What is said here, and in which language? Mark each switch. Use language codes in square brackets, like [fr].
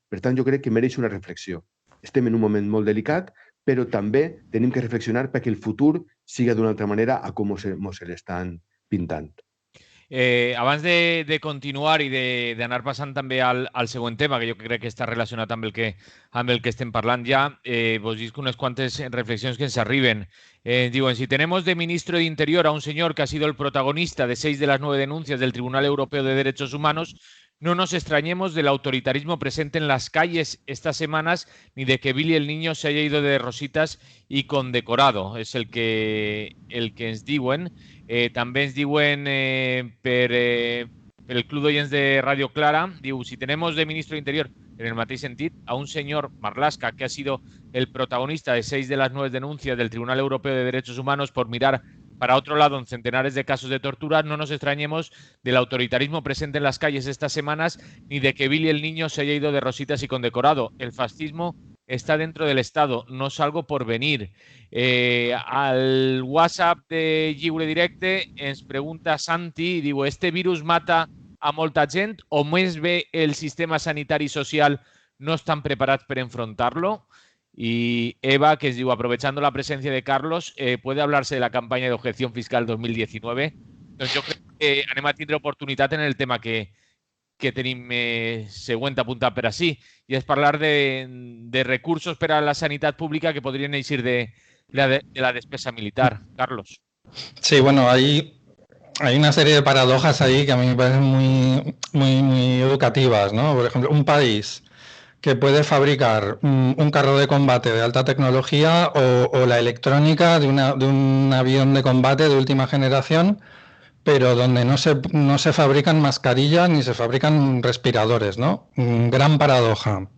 [ca] Per tant, jo crec que mereix una reflexió. Estem en un moment molt delicat, però també tenim que reflexionar perquè el futur siga d'una altra manera a com se l'estan pintant. Abans de continuar i d'anar passant també al següent tema, que jo crec que està relacionat amb el que estem parlant ja, vos dic unes quantes reflexions que ens arriben. [es] Diuen, si tenemos de ministro de Interior a un señor que ha sido el protagonista de 6 de las 9 denuncias del Tribunal Europeo de Derechos Humanos, no nos extrañemos del autoritarismo presente en las calles estas semanas ni de que Billy el niño se haya ido de rositas y condecorado. [ca] És el que ens diuen. També ens diuen per el Club d'Oients de Radio Clara, diu, [es] si tenemos de ministro de Interior, [ca] en el mateix sentit, [es] a un señor Marlaska que ha sido el protagonista de 6 de las 9 denuncias del Tribunal Europeo de Derechos Humanos por mirar para otro lado en centenares de casos de tortura, no nos extrañemos del autoritarismo presente en las calles estas semanas ni de que Billy el niño se haya ido de rositas y condecorado. El fascismo está dentro del Estado, no es algo por venir. [ca] Al WhatsApp de Lliure Directe ens pregunta Santi, diu, ¿este virus mata a molta gent o més bé el sistema sanitari i social no estan preparats per enfrontar-lo? [es] Y Eva, [ca] que es diu, [es] aprovechando la presencia de Carlos, ¿puede hablarse de la campaña de objeción fiscal 2019? [ca] Doncs jo crec que anem a tindre oportunitat en el tema que tenim següent apuntat per així, i és parlar de recursos per a la sanitat pública que podrien eixir de la despesa militar. Carlos. [es] Sí, bueno, hay una serie de paradojas ahí que a mí me parecen muy educativas, ¿no? Por ejemplo, un país que puede fabricar un carro de combate de alta tecnología o la electrónica de un avión de combate de última generación, pero donde no se fabrican mascarillas ni se fabrican respiradores, ¿no? Gran paradoja.